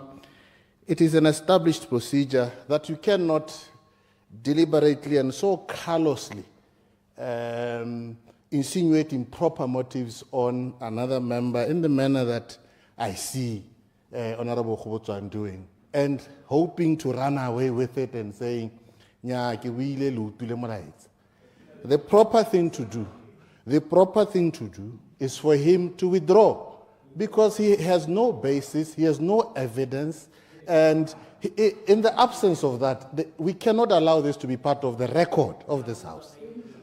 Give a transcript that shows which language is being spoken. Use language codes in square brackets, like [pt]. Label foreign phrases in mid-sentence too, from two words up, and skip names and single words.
[en] It is an established procedure that you cannot deliberately and so callously insinuate improper motives on another member in the manner that I see Honorable Mogoditshane doing, and hoping to run away with it and saying, [tn] "Nya ke buile le utule molaetsa." [en] The proper thing to do is for him to withdraw, because he has no basis, he has no evidence, and in the absence of that, we cannot allow this to be part of the record of this House.